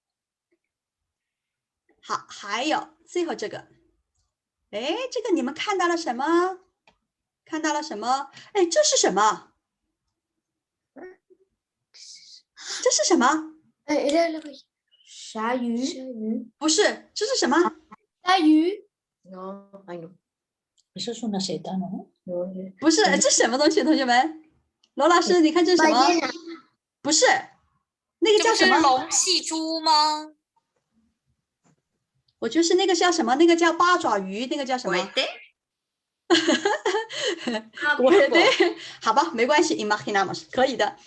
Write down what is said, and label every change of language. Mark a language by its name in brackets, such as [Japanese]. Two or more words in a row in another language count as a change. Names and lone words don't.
[Chinese] 好，还有最后这个，哎，这个你们看到了什么？看到了什么？哎，这是什么？这是什么？鲨鱼。不是，这是什么？鲨鱼。 [Spanish] Eso es una seta, ¿no? [Chinese] 不是，这是什么东西？同学们，罗老师，你看这是什么？不是，那个叫什么？龙戏珠吗？我觉得是那个叫什么？那个叫八爪鱼，那个叫什么？我对，好吧，没关系 ，imaginamos 可以的。